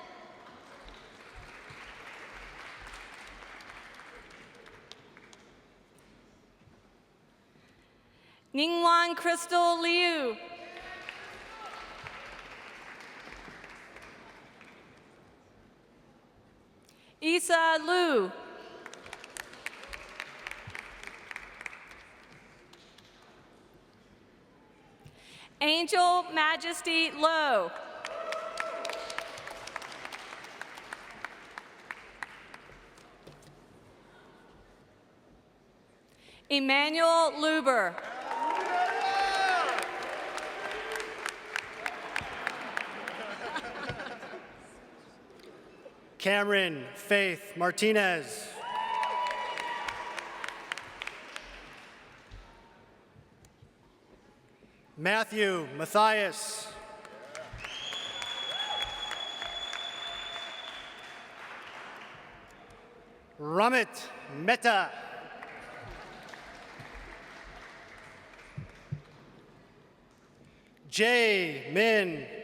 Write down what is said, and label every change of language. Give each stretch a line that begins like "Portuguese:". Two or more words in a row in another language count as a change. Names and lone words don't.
English: Ningwan Crystal Liu. Isa Lu. Angel Majesty Low. Emmanuel Luber. Cameron Faith Martinez. Matthew Matthias. Ramit Mehta. Jay Min.